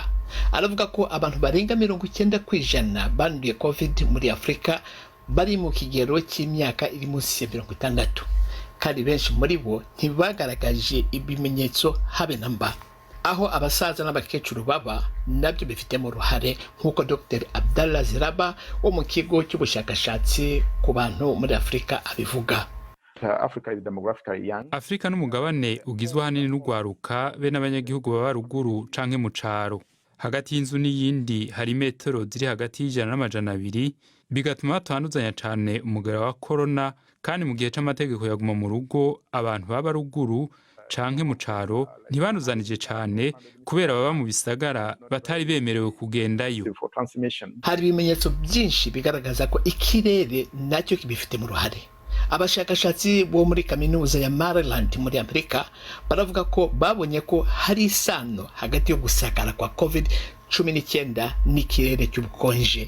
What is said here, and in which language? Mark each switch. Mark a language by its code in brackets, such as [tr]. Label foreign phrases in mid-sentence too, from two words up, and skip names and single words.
[rw] aravuga ko abantu barenga 90% banduye covid muri Afurika bari mu kigero cy'imyaka iri munsi ya 60, kandi benshi muri bo ntibagaragaje ibimenyetso habe na mba. Aho abasaza n'abakecuru baba nabyo bifitemo uruhare, nk'uko Dr. Abdallah Ziraba wo mu kigo cy'ubushakashatsi ku bantu muri Afurika abivuga. [rn] Afrika n'umugabane ugizwe ahanini n'ugwaruka be n'abanyagihugu baba ruguru canke mu caro. Hagati y'inzu n'iyindi hari metero ziri hagati y'ijana n'amajana 200, bigatuma batanduzanya cane umugera wa corona, kandi mu gihe c'amategeko yaguma mu rugo abantu baba ruguru canke mu caro ntibanuzanije cane kubera baba mu bisagara batari bemerewe kugendayo. [rw] Hari ibimenyetso byinshi bigaragaza ko ikirere nacyo kibifite mu ruhare. Abashakashatsi bo muri kaminuza ya Maryland muri Amerika baravuga ko babonye ko hari isano hagati yo gusakara kwa COVID-19 n'ikirere cy'ubukonje.